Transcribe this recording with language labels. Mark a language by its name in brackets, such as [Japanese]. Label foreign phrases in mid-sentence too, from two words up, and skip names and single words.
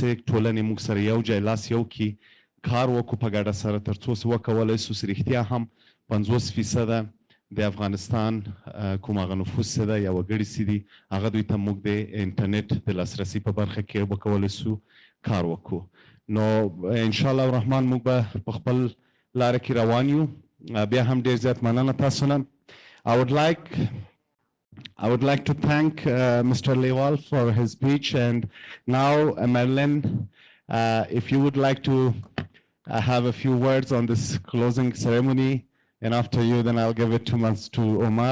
[Pashto] ټولنې موږ سره یو ځای لاس یو کړي کار وکړو په ګډه سره تر څو چې وکولی سو چې رښتیا هم 50% د افغانستان کوم هغه نفوس چې ده یا وګړي چې دي هغه دوی ته موږ د انټرنیټ د لاسرسي په برخه کې وکولی سو کار وکړو نو [Arabic] انشاءالله الرحمن [Pashto] موږ به په خپل لاره کې روان یو بیا هم ډېر زیات مننه تاسو نه [English] I would like to thank Mr. Liwal for his speech, and now Marilyn, if you would like to have a few words on this closing ceremony, and after you, then I'll give it to Omar.